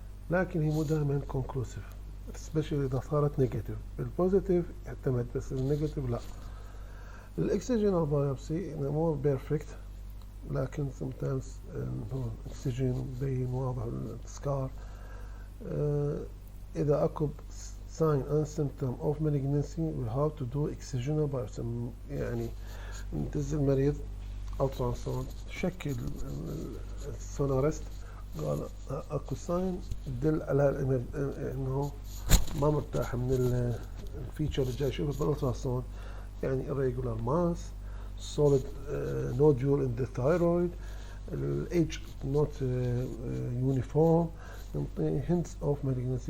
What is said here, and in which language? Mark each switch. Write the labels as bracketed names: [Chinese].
[Arabic] لكن هي مو دائما conclusive especially إذا صارت negative. البوزيتيف يعتمد بس النيجاتيف لا. الاكسجينال بايوبسي [English] more perfect [Arabic] لكن sometimes الاكسجين مبين واضح السكار. [English] إذا أكو sign and symptom of malignancy we have to do excisional biopsy. [Arabic] يعني ندز المريض ultrasound شكل السونارست قال اكو ساين تدل على انه ما مرتاح من الفيتشر اللي جاي يشوفه بالالتراساوند، يعني [English] irregular mass, solid nodule in the thyroid, age not uniform، يعطي hints of malignancy.